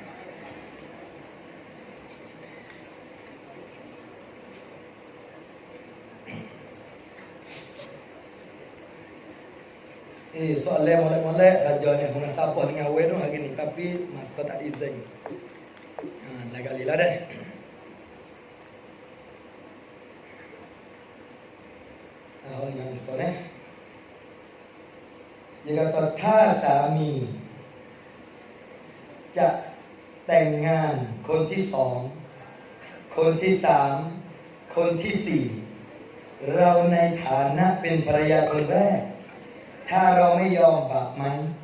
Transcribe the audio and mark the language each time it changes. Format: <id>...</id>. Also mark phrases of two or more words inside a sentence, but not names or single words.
<ms>Soalan molek-molek saja ni. Guna siapa dengan awal tu hari ni. Tapi masa tak izin. Lain kali lah dah. Yang besar ni. Dia kata,</ms> <th>ถ้าสามีจะแต่งงานคนที่สองคนที่สามคนที่สี่เราในฐานะเป็นภรรยาคนแรกถ้าเราไม่ยอมบาปไหม</th>